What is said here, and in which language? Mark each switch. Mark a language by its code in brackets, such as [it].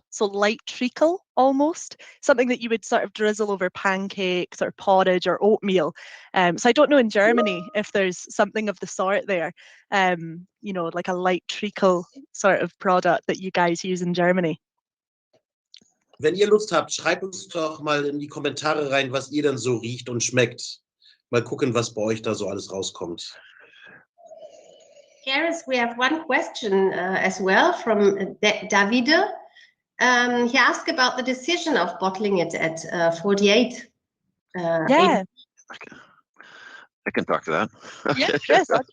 [en] So light treacle almost, something that you would sort of drizzle over pancakes or porridge or oatmeal. So I don't know in Germany if there's something of the sort there, you know, like a light treacle sort of product that you guys use in Germany. [de] Wenn ihr Lust habt, schreibt uns doch mal in die Kommentare rein, was ihr denn so riecht und schmeckt. Mal gucken, was bei euch da so alles rauskommt. [en] Karis, we have one question as well from Davide. He asked about the decision of bottling it at 48. Yeah. I can talk to that. Yeah, yes,